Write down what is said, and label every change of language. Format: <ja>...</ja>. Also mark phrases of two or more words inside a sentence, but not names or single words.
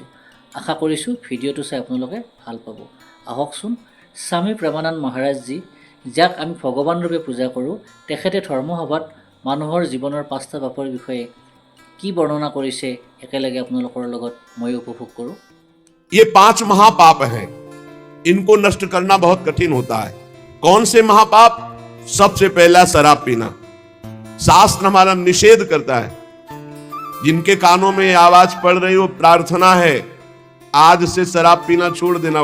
<as>আশা কৰিছোঁ ভিডিঅ'টো চাই আপোনালোকে ভাল পাব। আহকচোন, স্বামী প্ৰেমানন্দ মহাৰাজজী, যাক আমি ভগৱান ৰূপে পূজা কৰোঁ, তেখেতে ধৰ্মসভাত মানুহৰ জীৱনৰ 5টা পাপৰ বিষয়ে কি বৰ্ণনা কৰিছে একেলগে আপোনালোকৰ লগত মই উপভোগ কৰোঁ।</as> <hi>ये 5 महापाप हैं, इनको नष्ट करना बहुत कठिन होता है। कौन से महापाप? सबसे पहला शराब पीना। शास्त्र हमारा निषेध करता है। जिनके कानों में आवाज पड़ रही हो, प्रार्थना है आज से शराब पीना छोड़ देना।</hi>